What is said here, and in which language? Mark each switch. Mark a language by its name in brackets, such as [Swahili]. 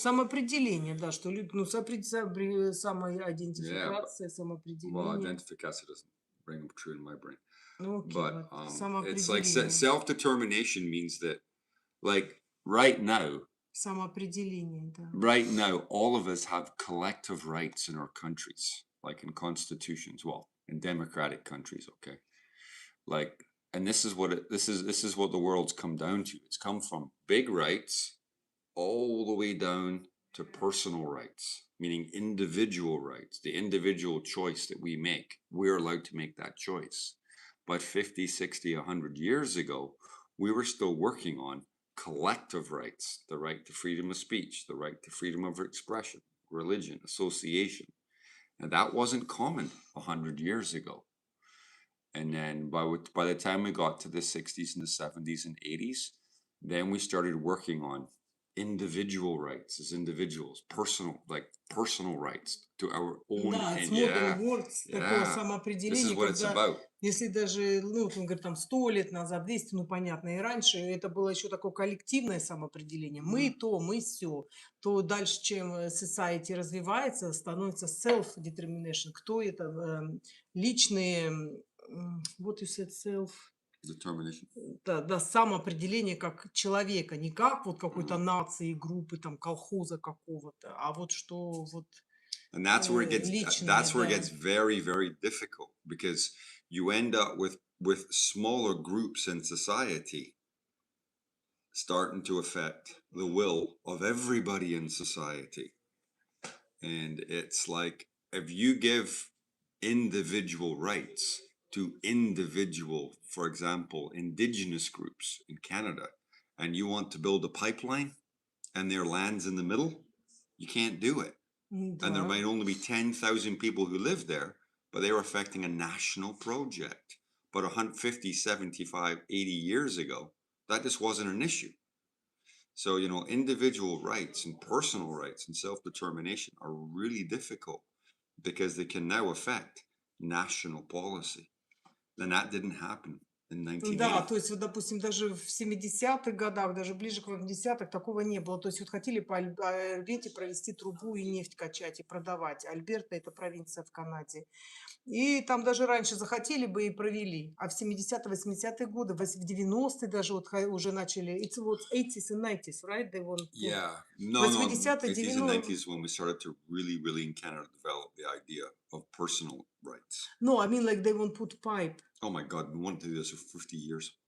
[Russian] Самоопределение, да, что ну, самоидентификация, самоопределение. [English] Well, identification doesn't ring true in my brain. Okay, but it's like self-determination means that, like, right now, [Russian] самоопределение, да. [English] Right now, all of us have collective rights in our countries. like in constitutions, well, in democratic countries, okay? Like, and this is what this is what the world's come down to. It's come from big rights all the way down to personal rights, meaning individual rights, the individual choice that we make. We're allowed to make that choice. But 50, 60, 100 years ago, we were still working on collective rights, the right to freedom of speech, the right to freedom of expression, religion, association. And that wasn't common 100 years ago. And then by the time we got to the 60s and the 70s and 80s, then we started working on individual rights as individuals, personal rights to our own. [Russian] Да, [English] it's modern words, [Russian] такое самоопределение, когда, если даже, ну, он говорит, там, 100 лет назад, 200, ну, понятно, и раньше это было еще такое коллективное самоопределение. Мы то, мы все. То дальше, чем society развивается, становится self-determination. Кто это? Личные, [English] what you said, self... Determination. [Russian] Да, самоопределение как человека, не как вот какой-то нации, группы, там, колхоза какого-то, а вот что вот [English] and that's where it gets [Russian] личное, [English] that's where it [Russian] да. [English] gets very, very difficult, because you end up with smaller groups in society starting to affect the will of everybody in society. And it's like, if you give individual rights to individual, for example, indigenous groups in Canada, and you want to build a pipeline and their land's in the middle, you can't do it. And there might only be 10,000 people who live there, but they're affecting a national project. But 150, 75, 80 years ago, that just wasn't an issue. So, you know, individual rights and personal rights and self-determination are really difficult because they can now affect national policy. And that didn't happen in 1980. [Russian] Да, то есть вот, допустим, даже в 70-х годах, даже ближе к 80-х такого не было. То есть вот хотели по Альберте провести трубу и нефть качать и продавать. Альберта — это провинция в Канаде. И там даже раньше захотели бы и провели. А в 70-е, 80-е годы, в 90-е даже вот уже начали. [English] It's вот 80s and 90s, right? They want to... Yeah. No, [Russian] 80-е, [English] 80s and 90s when we started to really, really in Canada develop the idea of personal rights. No, I mean like they want to put pipe. Oh my God, we wanted to do this for 50 years.